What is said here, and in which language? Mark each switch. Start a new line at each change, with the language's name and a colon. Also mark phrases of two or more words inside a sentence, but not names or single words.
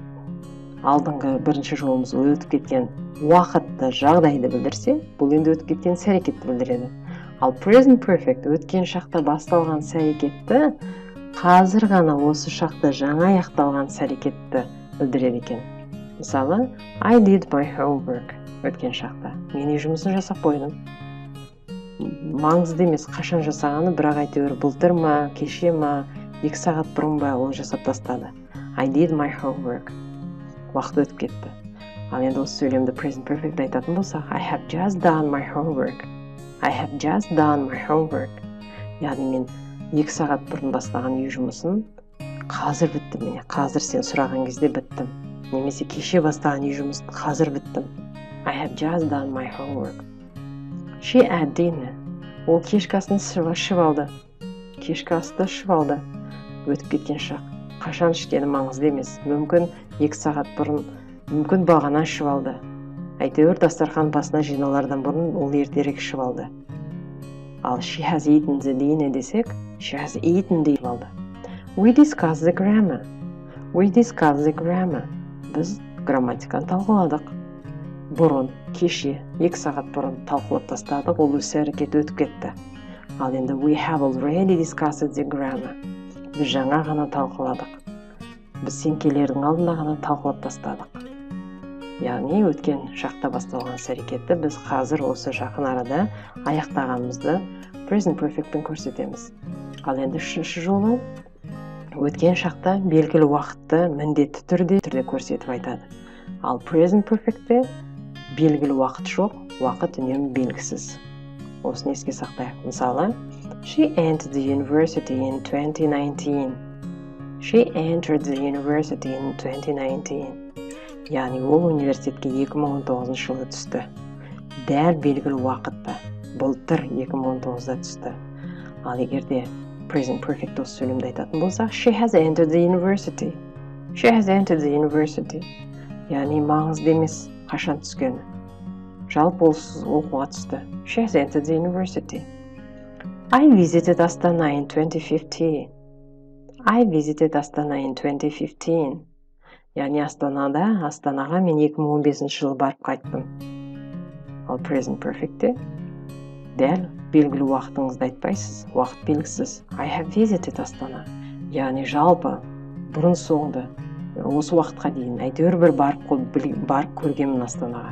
Kazakh: Алдыңғы бірінші жолымыз өтіп кеткен уақытты, жағдайды білдірсе, бұл енді өтіп кеткен іс-әрекетті білдіреді. Ал
English: present perfect
Kazakh: өткен шақта басталған іс-әрекетті қазір ғана осы шақта жаңа аяқталған іс-әрекетті білдіреді екен. Мысалы,
English: I did my homework
Kazakh: өткен шақта. Мен үй жұмысын жасап қойдым. Маңызды емес қашан жасағаны, бірақ әйтеуір былтыр ма, кеше ма, 2 сағат бұрын ба ол жасап тастады.
English: I did my homework.
Kazakh: Уақыт өтіп кетті. Ал енді осы сөйлемді
English: present perfect
Kazakh: айтатын болсақ,
English: I have just done my homework. I have just done my homework.
Kazakh: Яғни мен 2 сағат бұрын бастаған үй жұмысын қазір біттім. Міне, қазір сен сұраған кезде біттім. Немесе кеше бастаған үй жұмысын қазір біттім.
English: I have just done my homework. She had dinner.
Kazakh: Ол кешкі асын ішіп алды. Кешкі асты ішіп алды. Өтіп кеткен шақ. Қашан ішкені маңызды емес. Мүмкін 2 сағат бұрын, мүмкін бағана ішіп алды. Әйтеуір дастархан басына жиналардан бұрын ол ертерек ішіп алды.
English: Ал she has eaten the dinner десек, she has eaten
Kazakh: деп алды.
English: We discussed the grammar. We discussed the grammar.
Kazakh: Біз грамматиканы талқыладық. Бұрын, кеше, 2 сағат бұрын талқылап тастадық, ол іс-әрекет өтіп кетті. Ал енді
English: we have already discussed the grammar.
Kazakh: Біз жаңа ғана талқыладық. Біз сеңкелердің алдында ғана талқылап тастадық. Яғни өткен шақта басталған іс-әрекетті біз қазір осы жақын арада аяқтағанымызды
English: present perfectпен
Kazakh: көрсетеміз. Ал енді үшінші жолы өткен шақта белгілі уақытты міндетті түрде көрсетіп айтады. Ал
English: present perfectте
Kazakh: белгілі уақыт жоқ, уақыт үнемі белгісіз. Осыны еске сақтайық. Мысалы,
English: she entered the university in 2019. She entered the university in 2019.
Kazakh: Яғни ол университетке 2019 жылы түсті. Дәл белгілі уақытта, былтыр 2019-да түсті. Ал егерде
English: present perfect
Kazakh: осы сөйлемді айтатын болсақ,
English: she has entered the university. She has entered the university.
Kazakh: Яғни маңызды емес қашан түскені. Жалпы оқуға түсті.
English: She has entered the university. I visited Astana in 2015. I visited Astana in 2015.
Kazakh: Яғни Астанаға мен 2015 жылы барып қайттым. Ал
English: present perfectте
Kazakh: дәл белгілі уақытыңызды айтпайсыз, уақыт белгісіз.
English: I have visited Astana.
Kazakh: Яғни жалпы бұрын соңды осы уақытқа дейін әйтеуір бір барып көргенмін Астанаға.